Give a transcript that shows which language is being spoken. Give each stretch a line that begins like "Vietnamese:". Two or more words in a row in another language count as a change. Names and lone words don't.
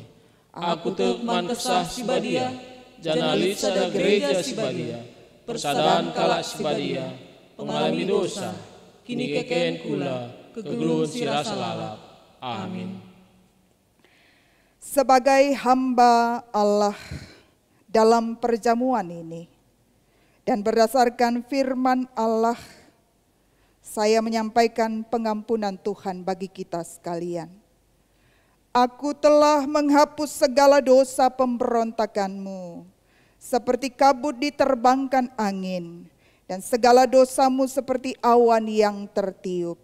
Batak Karo: Aku tekman kesah si badia, janalit sada gereja si badia, persadaan kalak si badia, pengalami dosa, kini kekeen kula, kegelun si rasa lalap.
Indonesian: Amin. Sebagai hamba Allah dalam perjamuan ini, dan berdasarkan firman Allah, saya menyampaikan pengampunan Tuhan bagi kita sekalian. Aku telah menghapus segala dosa pemberontakanmu, seperti kabut diterbangkan angin, dan segala dosamu seperti awan yang tertiup.